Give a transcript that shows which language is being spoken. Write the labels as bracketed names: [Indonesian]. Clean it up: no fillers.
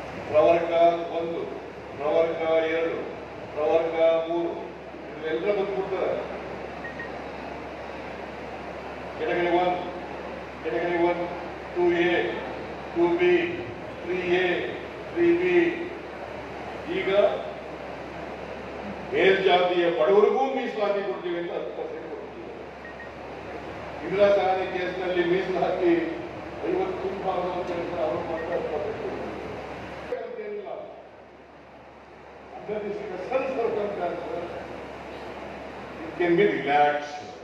[Kannada] ಪ್ರವರ್ಗ 1, ಪ್ರವರ್ಗ 2, ಪ್ರವರ್ಗ 3 ಇವೆಲ್ಲ ಬಂದ್ಬಿಡ್ತಾರೆ. Category 1, category 1, 2A, 2B, 3A, 3B. ಈಗ ಮೇಲ್ಜಾತಿಯ ಬಡವರಿಗೂ ಮೀಸಲಾತಿ ಕೊಡ್ತೀವಿ ಅಂತ 10% ಕೊಡ್ತೀವಿ. ಇಂದಿರಾ ಸಹಾಯ ಕೇಸ್ನಲ್ಲಿ ಮೀಸಲಾತಿ 50 ಅವರು ಮಾತ್ರ 10% ಅಂತೇನಿಲ್ಲ. [English] Under the special circumstances, it can be relaxed.